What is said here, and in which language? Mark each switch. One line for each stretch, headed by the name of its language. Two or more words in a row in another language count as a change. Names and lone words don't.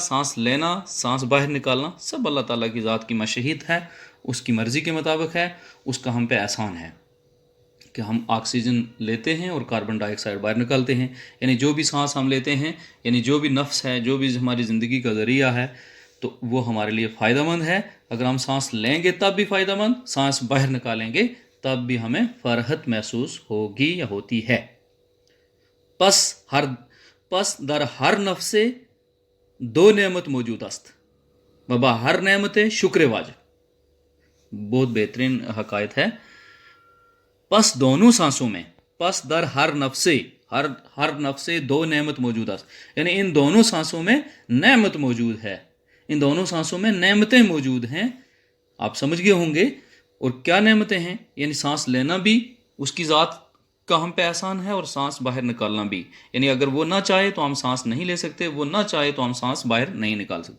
Urdu: سانس لینا، سانس باہر نکالنا، سب اللہ تعالیٰ کی ذات کی مشیت ہے، اس کی مرضی کے مطابق ہے، اس کا ہم پہ احسان ہے کہ ہم آکسیجن لیتے ہیں اور
English: carbon dioxide
Urdu: باہر نکالتے ہیں۔ یعنی جو بھی سانس ہم لیتے ہیں، یعنی جو بھی نفس ہے، جو بھی ہماری زندگی کا ذریعہ ہے، تو وہ ہمارے لیے فائدہ مند ہے۔ اگر ہم سانس لیں گے تب بھی فائدہ مند، سانس باہر نکالیں گے تب بھی ہمیں فرحت محسوس ہوگی یا ہوتی ہے۔
Persian: پس در ہر نفس دو نعمت موجود است، بابا ہر نعمت شکر واجب،
Urdu: بہت بہترین حکایت ہے۔ پس دونوں سانسوں میں،
Persian: پس در ہر نفس دو نعمت موجود است،
Urdu: یعنی ان دونوں سانسوں میں نعمت موجود ہے، ان دونوں سانسوں میں نعمتیں موجود ہیں۔ آپ سمجھ گئے ہوں گے، اور کیا نعمتیں ہیں؟ یعنی سانس لینا بھی اس کی ذات کا ہم پہ احسان ہے، اور سانس باہر نکالنا بھی، یعنی اگر وہ نہ چاہے تو ہم سانس نہیں لے سکتے، وہ نہ چاہے تو ہم سانس باہر نہیں نکال سکتے۔